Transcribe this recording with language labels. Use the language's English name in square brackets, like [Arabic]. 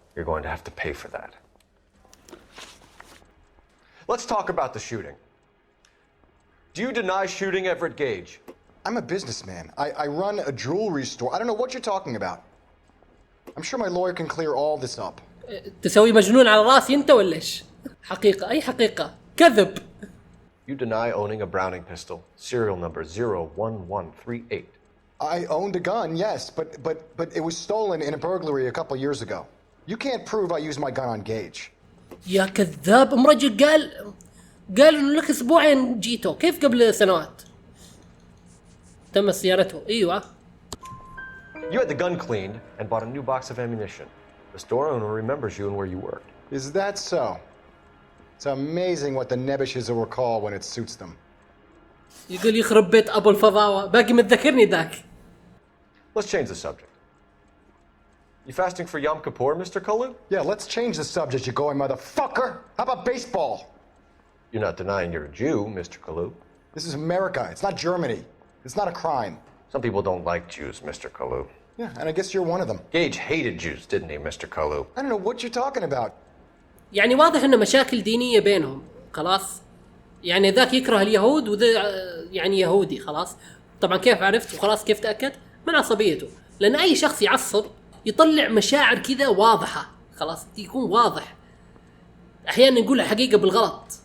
[English] You're going to have to pay for that. Let's talk about the shooting. Do you deny shooting Everett Gage? I'm a businessman. I run a jewelry store. I don't know what you're talking about. I'm sure my lawyer can clear all this up. [Arabic] تسوي مجنون على راسي أنت ولا إيش؟ حقيقة أي حقيقة كذب. [English] You deny owning a Browning pistol, serial number 01138. I owned a gun, yes, but it was stolen in a burglary a couple years ago. You can't prove I used my gun on Gage. [Arabic] يا كذاب. رجل قال إنه لك أسبوعين جيته. كيف قبل سنوات؟ تم صيانته. أيوة. [English] You had the gun cleaned and bought a new box of ammunition. The store owner remembers you and where you worked. Is that so? It's amazing what the nebbishes will recall when it suits them. [Arabic] يقول يخرب بيت أبو الفضاوة. باقي متذكرني ذاك. [English] Let's change the subject. You fasting for Yom Kippur, Mr. Kalu? Yeah, let's change the subject, you going motherfucker. How about baseball? You're not denying you're a Jew, Mr. Kalu. This is America. It's not Germany. It's not a crime. Some people don't like Jews, Mr. Kalu. Yeah, and I guess you're one of them. Gage hated Jews, didn't he, Mr. Kalu? I don't know what you're talking about. [Arabic] يعني واضح إنه مشاكل دينية بينهم. خلاص. يعني ذاك يكره اليهود وذا يعني يهودي. خلاص. طبعا كيف عرفت وخلاص كيف تأكد؟ من عصبيته. لأن أي شخص يعصب يطلع مشاعر كذا واضحة. خلاص يكون واضح. أحيانا يقول الحقيقة بالغلط.